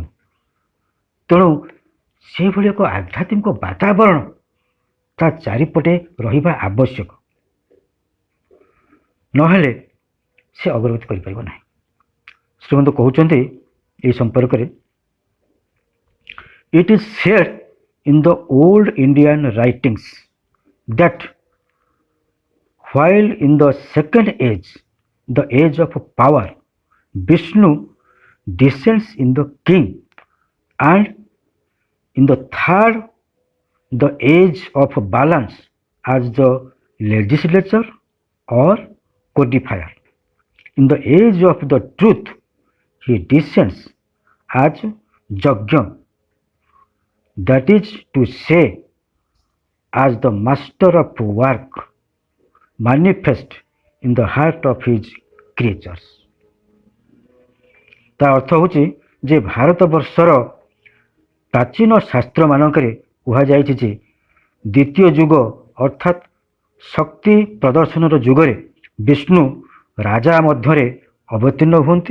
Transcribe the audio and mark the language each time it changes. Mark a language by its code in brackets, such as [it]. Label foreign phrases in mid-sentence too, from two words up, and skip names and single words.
[or] ତେଣୁ ସେହିଭଳି ଏକ ଆଧ୍ୟାତ୍ମିକ ବାତାବରଣ ତା ଚାରିପଟେ ରହିବା ଆବଶ୍ୟକ, ନହେଲେ ସେ ଅଗ୍ରଗତି କରିପାରିବ ନାହିଁ। ଶ୍ରୀମନ୍ତ କହୁଛନ୍ତି ଏହି ସମ୍ପର୍କରେ, [en] it is said in the old Indian writings that while in the second age, the age of power, Vishnu descends in the king, and in the third, the age of balance, as the legislature or codifier. In the age of the truth, he descends as Yajna, that is to say, as the master of work, manifest in the heart of his creatures. [or] ତା ଅର୍ଥ ହେଉଛି ଯେ ଭାରତବର୍ଷର ପ୍ରାଚୀନ ଶାସ୍ତ୍ରମାନଙ୍କରେ କୁହାଯାଇଛି ଯେ ଦ୍ୱିତୀୟ ଯୁଗ ଅର୍ଥାତ୍ ଶକ୍ତି ପ୍ରଦର୍ଶନର ଯୁଗରେ ବିଷ୍ଣୁ ରାଜା ମଧ୍ୟରେ ଅବତୀର୍ଣ୍ଣ ହୁଅନ୍ତି।